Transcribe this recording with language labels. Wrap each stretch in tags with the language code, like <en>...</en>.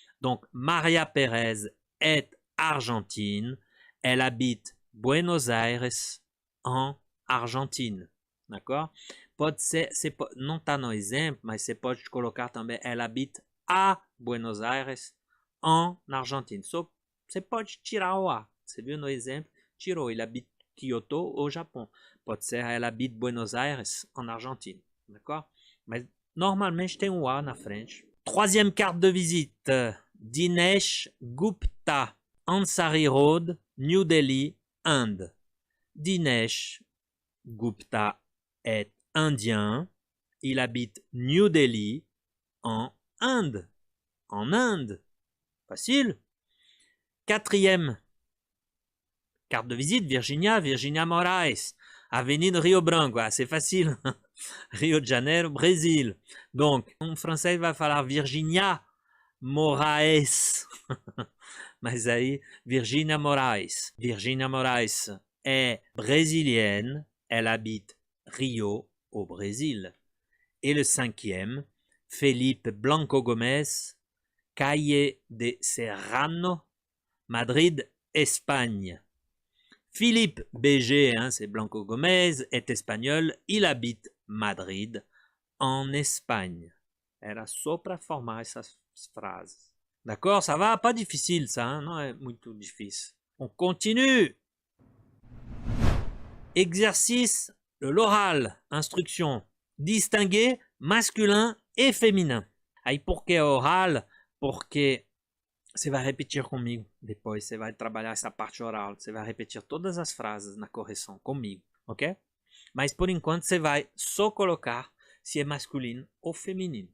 <fr>Donc Maria Pérez est argentine, elle habite Buenos Aires en Argentine, d'accord?</fr> <pt>Pode ser, não está no exemplo, mas você pode colocar também,</pt> <fr>elle habite a Buenos Aires en Argentine.</fr> <pt>Só você pode tirar o A. Você viu no exemplo? Tirou.</pt> <fr>Il habite Kyoto, au Japon.</fr> <pt>Pode ser,</pt> <fr>elle habite Buenos Aires en Argentine. D'accord?</fr> <pt>Mas normalmente tem o A na frente.</pt> <fr>Troisième carte de visite. Dinesh Gupta, Ansari Road, New Delhi, Inde. Dinesh Gupta est indien. Il habite New Delhi en Inde. En Inde. Facile. Quatrième carte de visite, Virginia Moraes, Avenida Rio Branco. Ah, c'est facile. Rio de Janeiro, Brésil. Donc, en français, il va falloir Virginia Moraes.</fr> <pt>Mas aí, Virginia Moraes.</pt> <fr>Virginia Moraes est brésilienne. Elle habite Rio, au Brésil. Et le cinquième, Felipe Blanco Gomez, Calle de Serrano, Madrid, Espagne. Philippe BG, hein, c'est Blanco Gomez, est espagnol, il habite Madrid, en Espagne.</fr> <pt>Era só para formar essas frases.</pt> <fr>D'accord, ça va? Pas difficile ça, hein? Non,</fr> <pt>é muito difícil.</pt> <fr>On continue. Exercice de l'oral, instruction. Distinguer masculin et féminin.</fr> <pt>Aí por que oral? Porque você vai repetir comigo. Depois você vai trabalhar essa parte oral. Você vai repetir todas as frases na correção comigo, ok? Mas por enquanto você vai só colocar se é masculino ou feminino.</pt>